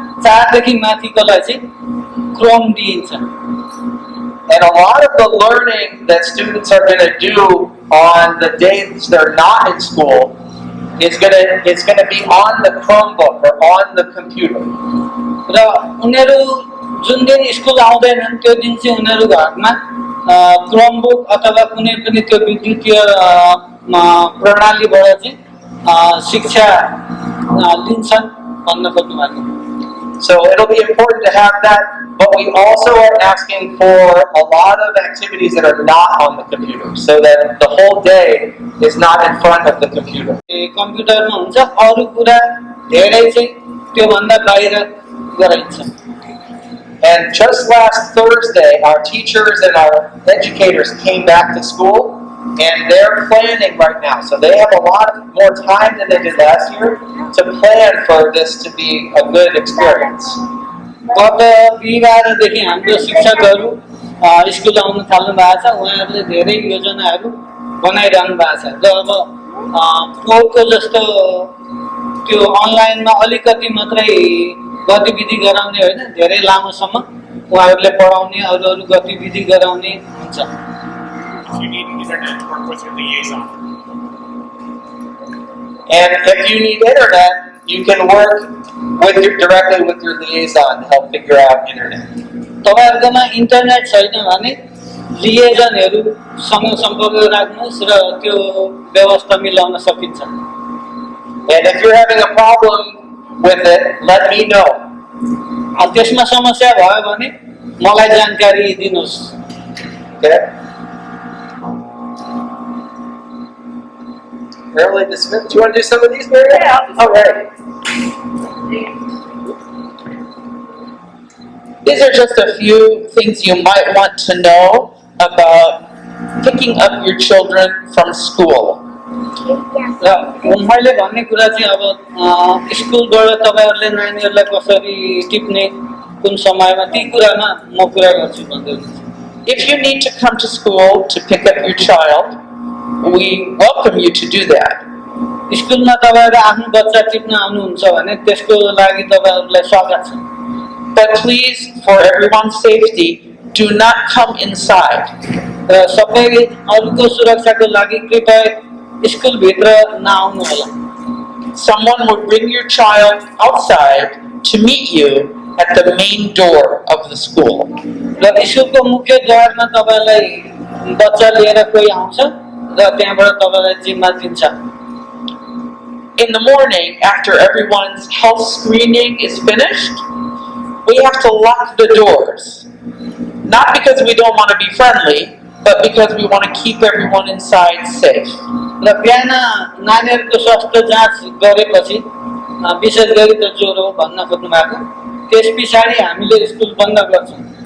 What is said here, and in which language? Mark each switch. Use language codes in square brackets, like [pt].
[ne] 4 देखि माथिकोलाई चाहिँ क्रोम दिइन्छ. [en] And a lot of the learning that students are going to do on the days they're not in school is going to be on the Chromebook or on the computer. [ne] र उनीहरू जुन दिन school आउँदैनन् त्यो दिन चाहिँ उनीहरू घरमा क्रोमबुक अथवा कुनै पनि त्यो विद्युतीय प्रणालीबाट चाहिँ शिक्षा लिन्छन् भन्न खोज्नु भएको. [en] So it'll be important to have that, but we also are asking for a lot of activities that are not on the computer, so that the whole day is not in front of the computer. [ne] कम्प्युटरमा हुन्छ, अरू कुरा धेरै चाहिँ त्यो भन्दा बाहिर गराइन्छ. [en] And just last Thursday, our teachers and our educators came back to school, and they're planning right now. So they have a lot more time than they did last year to plan for this to be a good experience. [ne] गत बिहिबारदेखि हाम्रो शिक्षकहरू school आउन थाल्नु भएको छ. उहाँहरूले धेरै योजनाहरू बनाइरहनु भएको छ. र अब पोहोरको जस्तो त्यो अनलाइनमा अलिकति मात्रै गतिविधि गराउने होइन, धेरै लामोसम्म उहाँहरूले पढाउने, अरू गतिविधि गराउने हुन्छ. [en] If you need internet, work with your liaison. And if you need internet, you can work directly with your liaison to help figure out internet. [ne] तपाईहरुकोमा internet छैन भने लिएजनहरुसँग सम्पर्क राख्नुस् र त्यो व्यवस्था मिलाउन सकिन्छ। [en] And if you're having a problem with it, let me know. [ne] त्यसमा समस्या भयो भने मलाई जानकारी दिनुस्। [en] Okay? Really dismissed. Do you want to do some of these, Mary? Yeah. All right. These are just a few things you might want to know about picking up your children from school. [ne] र मैले भन्ने कुरा चाहिँ अब स्कुलबाट तपाईहरुले नानीहरुलाई कसरी टिप्ने कुन समयमा ती कुरामा म कुरा गर्छु भन्दै हुनुहुन्छ। [en] If you need to come to school to pick up your child, we welcome you to do that. [ne] स्कुलमा तपाईहरु आफ्नो बच्चा टिप्न आउनुहुन्छ भने त्यसको लागि तपाईहरुलाई स्वागत छ। [en] But please, for everyone's safety, do not come inside. [ne] र सबै अरूको सुरक्षाको लागि कृपया स्कुल भित्र नआउनु होला। [en] Someone would bring your child outside to meet you at the main door of the school. [ne] र स्कुलको मुख्य द्वारमा तपाईलाई बच्चा लिएर कोही आउँछ र त्यहाँबाट तपाईलाई जिम्मा दिन्छ। [en] In the morning, after everyone's health screening is finished, we have to lock the doors. Not because we don't want to be friendly, but because we want to keep everyone inside safe. [ne] र बिहान नानीहरुको स्वास्थ्य जाँच गरेपछि विशेष गरी त ज्वरो भन्न खोज्नु भएको त्यसपछि हामीले स्कुल बन्द गर्छौं।